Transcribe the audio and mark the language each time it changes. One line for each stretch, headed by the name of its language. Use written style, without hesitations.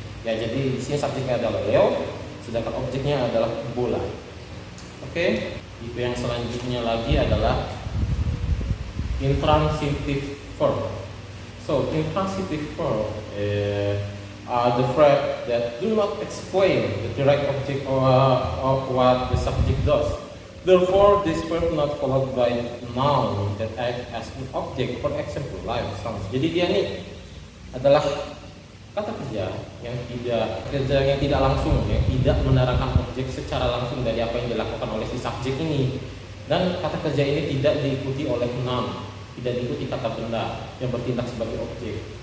Indonesian: Ya, jadi di sini subjeknya adalah Leo, sedangkan objeknya adalah bola. Oke. Itu yang selanjutnya lagi adalah intransitive verb.
English: So intransitive verb are the verb that do not explain the direct object of what the subject does. Therefore, this verb not followed by noun that act as an object. For example, like sounds.
Indonesian: Jadi dia nih adalah kata kerja yang tidak langsung, yang tidak menerangkan objek secara langsung dari apa yang dilakukan oleh si subjek ini. Dan kata kerja ini tidak diikuti oleh noun, tidak diikuti kata benda yang bertindak sebagai objek.